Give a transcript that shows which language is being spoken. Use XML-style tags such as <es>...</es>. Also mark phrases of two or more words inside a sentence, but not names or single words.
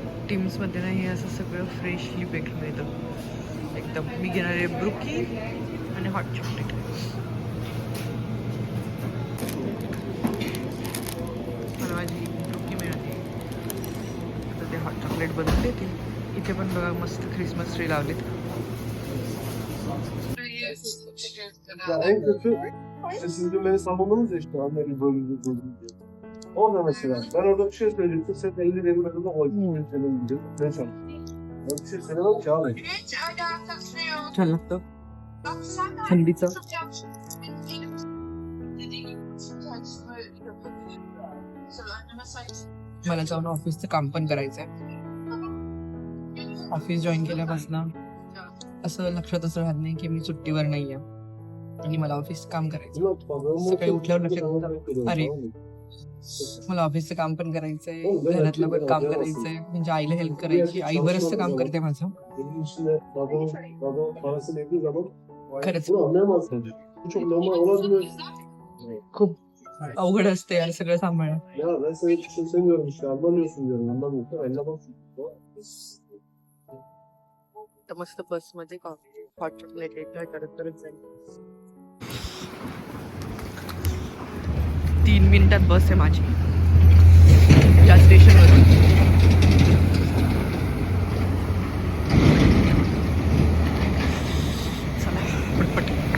<mr>टीम्समध्ये ना हे असं सगळं</mr> <en>freshly baked</en> <mr>मिळतं एकदम. मी घेणार आहे ब्रुकी आणि</mr> <en>hot chocolate.</en> <mr>मला माझी ब्रुकी मिळाली. आता ते</mr> <en>hot chocolate</en> <mr>बनवून देतील. इथे पण बघा मस्त</mr> <en>Christmas tree</en> <mr>लावलेत.</mr> <tr>En kötü sizin beni savunmanız ya işte Amerika bölümünde. Orada mesela ben orada bir şey söyleyecektim. Sen 50 benim önümde koydun. Senin gibi. Ne sen? Ben bir şey söylemem ki abi.</tr> <mr>छान लागतं थंडीचं. मला जाऊन ऑफिसचं काम पण करायचंय.</mr> <en>office join</en> <mr>केल्यापासून असं लक्षातच राहत नाही की मी सुट्टीवर नाहीये आणि मला ऑफिस काम करायचं. सकाळी उठल्यावर लक्षात येतं, अरे मला ऑफिसचं काम पण करायचंय, घरातलं पण काम करायचंय, म्हणजे आईला हेल्प करायची. आई बरंचसं काम करते माझं.</mr> <tr>Benim üstüne babamın parasını yediği zaman</tr> <mr>खरंच</mr> <tr>bunu anlayamazsın. Bu çok normal olabilir.</tr> <mr>खूप अवघड असते यार सगळं सांभाळणं.</mr> <tr>Ya ben sana hiç söylemiyorum işte anlamıyorsun diyorum. Anlamıyorsun. Anlamazsın.</tr> <mr>तर मस्त बस मध्ये</mr> <en>hot chocolate enjoy</en> <mr>करत करत जाईल. 3 मिनिटात बस आहे माझी या स्टेशनवरून. चला पटपट.</mr>